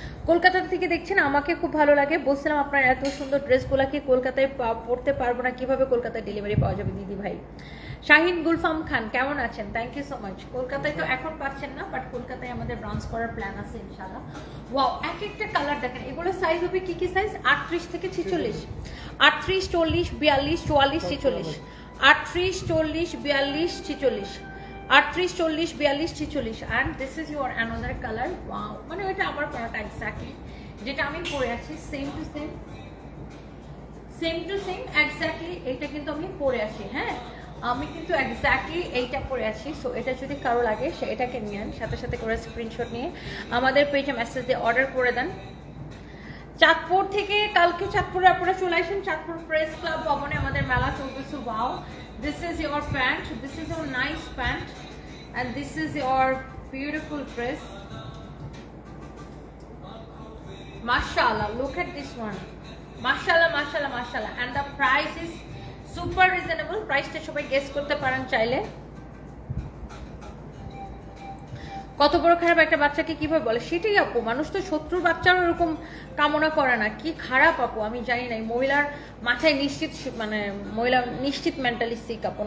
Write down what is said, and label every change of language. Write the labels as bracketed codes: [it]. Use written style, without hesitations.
[bn] কলকাতা থেকে দেখছেন, আমাকে খুব ভালো লাগে। বলছিলাম আপনার এত সুন্দর ড্রেসগুলো কি কলকাতায় পড়তে পারবো না, কিভাবে কলকাতায় ডেলিভারি পাওয়া যাবে দিদি ভাই? শাহিন গুলফাম খান কেমন আছেন? [en] Thank you so much. [bn] কলকাতায় তো এখন পাচ্ছেন না, বাট কলকাতায় আমাদের ব্রাঞ্চ করার প্ল্যান আছে ইনশাআল্লাহ। ওয়াও, এক একটা কালার দেখেন, এগুলো সাইজ হবে কি কি সাইজ? [en] 38 থেকে 46, 38, 40, 42, 44, 46, 38, 40, 42, 46, 38, 40, 42, 46, and this is your another color. [bn] Wow, মানে এটা আমার পরাটা এক্স্যাক্টলি যেটা আমি পরে আছি, same to same, same to same exactly এটা কিন্তু আমি পরে আছি। হ্যাঁ, আমি কিন্তু এক্স্যাক্টলি এইটা পরে আছি। সো এটা যদি কারো লাগে সে এটাকে নিয়ে আন, সাথে সাথে করে স্ক্রিনশট নিয়ে আমাদের পেজে মেসেজ দিয়ে অর্ডার করে দেন। চাঁদপুর থেকে কালকে চাঁদপুরে আপনারা চলে আসেন, চাঁদপুর প্রেস ক্লাব ভবনে আমাদের মেলা চলতেছে। [en] Wow, this is your pant, this is your nice pant, and this is your beautiful dress. Mashallah, look at this one. Mashallah, mashallah, mashallah. And the price is super reasonable. [bn] Price টা সবাই guess করতে পারেন চাইলে। কত বড় খারাপ একটা বাচ্চাকে কিভাবে বলে, সেটাই আপু। মানুষ তো শত্রুর বাচ্চারও এরকম কামনা করে না। কি খারাপ আপু, আমি জানি না। মহিলার মাথায় নিশ্চিত, মানে মহিলা নিশ্চিত মেন্টালি সিক আপু।